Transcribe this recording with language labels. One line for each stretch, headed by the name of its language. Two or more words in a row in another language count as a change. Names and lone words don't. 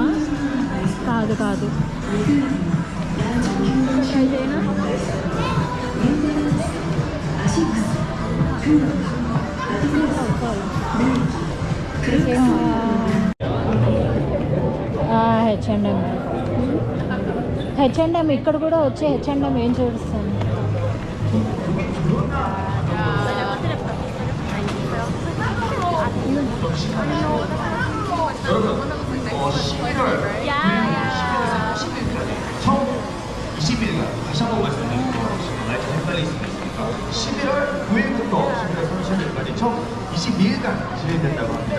Telugu: కాదు కాదు, అయితేనా హెచ్ఎండ్ఎం. హెచ్ఎండ్ఎం ఇక్కడ కూడా వచ్చి హెచ్ఎండ్ఎం ఏం చూపిస్తాను.
Korean: 총 20일간 다시 한번 말씀드리겠습니다. 날짜 헷갈릴 수도 있으니까 11월 9일부터 11월 30일까지 총 22일간 진행된다고 합니다.